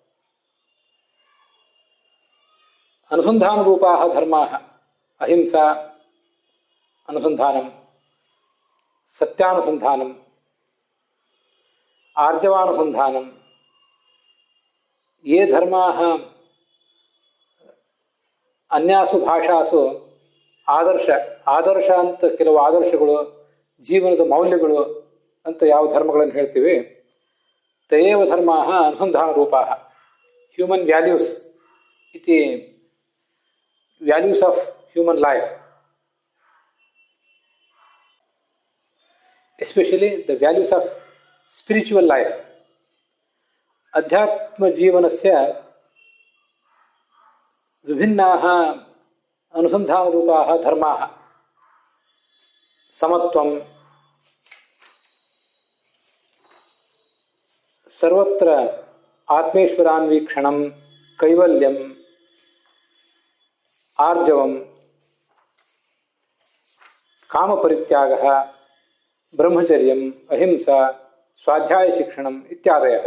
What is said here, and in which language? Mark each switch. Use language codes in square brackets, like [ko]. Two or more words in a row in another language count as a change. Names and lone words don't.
[sa] अनुसन्धानरूपाः धर्माः अहिंसा अनुसन्धानं, सत्यानुसन्धानं, आर्जवानुसन्धानं. ये धर्माः अन्यासु भाषासु [kn] ಆದರ್ಶ ಅಂತ ಕೆಲವು ಆದರ್ಶಗಳು ಜೀವನದ ಮೌಲ್ಯಗಳು ಅಂತ ಯಾವ ಧರ್ಮಗಳನ್ನು ಹೇಳ್ತೀವಿ [sa] ತಯೇವ ಧರ್ಮಾಃ ಅನುಸಂಧಾನ ರೂಪಾಃ. [en] Human values ಇತಿ values of human life, especially the values of spiritual life. [sa] ಅಧ್ಯಾತ್ಮ ಜೀವನಸ್ಯ ವಿಭಿನ್ನಾಃ अनुसंधानरूपाः धर्माः. समत्वं, सर्वत्र आत्मेश्वरान्वीक्षणं, कैवल्यं, आर्जवं, कामपरित्यागः, ब्रह्मचर्यं, अहिंसा, स्वाध्यायशिक्षणम् इत्यादयः.